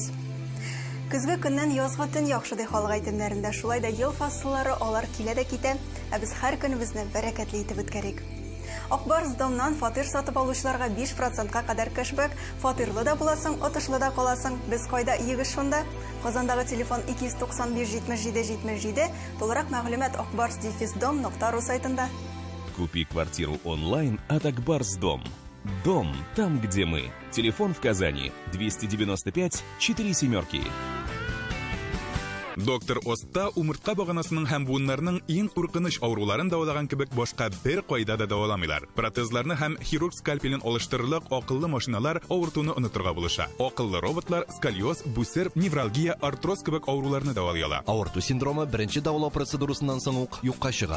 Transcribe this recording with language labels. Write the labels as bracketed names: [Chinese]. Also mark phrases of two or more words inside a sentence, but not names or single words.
[Tatar] Көзге көннән язгы төн яхшы ди халык әйтемнәрендә, шулай да ел фасыллары алар килә дә китә, ә без һәр көнебезне бәрәкәтле итеп үткәрик. Акбарс домнан фатир сатып алучыларга 5%-ка кадәр кэшбэк, фатирлы да буласың, отышлы да каласың. Без кайда егеш шунда? Казандагы телефон 295 77 77, толырак мәгълүмат akbars-dom.ru сайтында. [Russian] Купи квартиру онлайн от Акбарс-Дом. Дом там, где мы. Телефон в Казани 295 47. [Tatar] Доктор Оста умыртка баганасының һәм буыннарының иң куркыныч авыруларын дәвалаган кебек башка бер кайда да дәваламыйлар. Протезларны һәм хирург скальпелен алыштырырлык акыллы машиналар авыртуны онытырга булыша. Акыллы роботлар сколиоз, бүсер, невралгия, артроз кебек авыруларны дәвалыйлар. Авырту синдромы беренче дәвалау процедурасыннан соң ук юкка чыга.